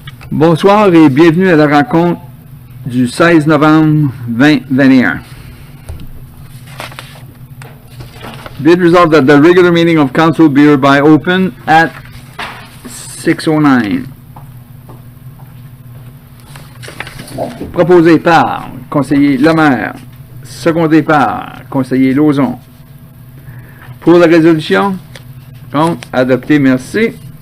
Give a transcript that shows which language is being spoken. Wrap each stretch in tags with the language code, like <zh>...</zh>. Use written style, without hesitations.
<fr>Bonsoir et bienvenue à la rencontre du 16 novembre 2021.</fr> <en>Be it resolved that the regular meeting of council be hereby open at 6:09.</en> <fr>Proposé par conseiller Lemaire, secondé par conseiller Lauzon. Pour la résolution, contre, adopté, merci.</fr>